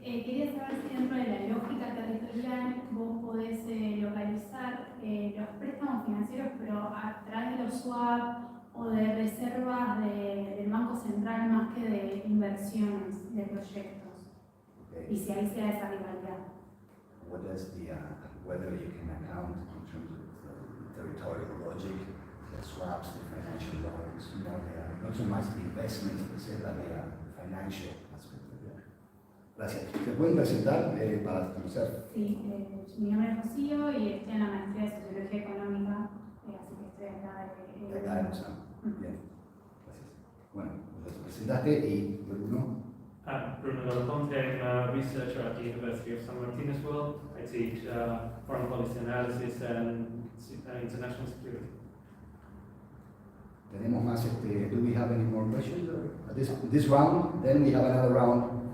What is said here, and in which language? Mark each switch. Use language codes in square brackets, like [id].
[es] Quería saber si dentro de la lógica territorial vos podés localizar los préstamos financieros, pero a través de los swap o de reservas del Banco Central más que de inversiones de proyectos. [en] Okay. [es] Y si ahí se da esa rivalidad. [en] What is whether you can account in terms of territorial logic, the swaps, the financial loans, not so much the investments, but say that they are financial aspect. [es] Gracias. ¿Se pueden presentar para conocer? Sí, mi nombre es Rocío y estoy en la maestría de Sociología Económica, así que estoy acá De acá de Usama. Bien. Gracias. Bueno, pues presentaste y Bruno. [en] Bruno Delaponte, I'm a researcher at the University of San Martin as well. I teach foreign policy analysis and international security. [es] Tenemos más, [en] do we have any more questions? This round, then we have another round.